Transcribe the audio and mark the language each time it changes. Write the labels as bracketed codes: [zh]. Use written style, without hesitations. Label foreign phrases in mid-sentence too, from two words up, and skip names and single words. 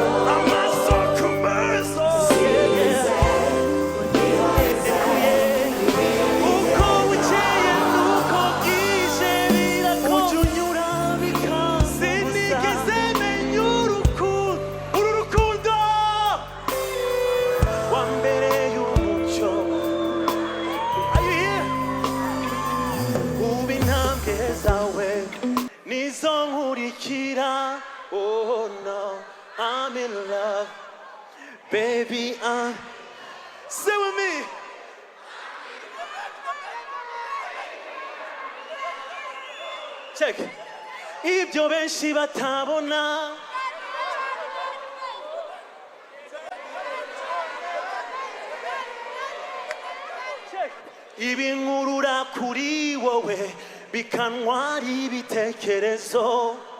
[rw] amaso ku maso uko bukeye nuko bwije birakunyura bikanze sinigeze menya uru rukundo wambereye umucyo [en] are you here [rw] ubu intambwe zawe nizo nkurikira [en] oh no I'm in love baby say with me check [rw] ibyo benshi batabona. Ibinkurura kuri wowe bikantwara ibitekerezo.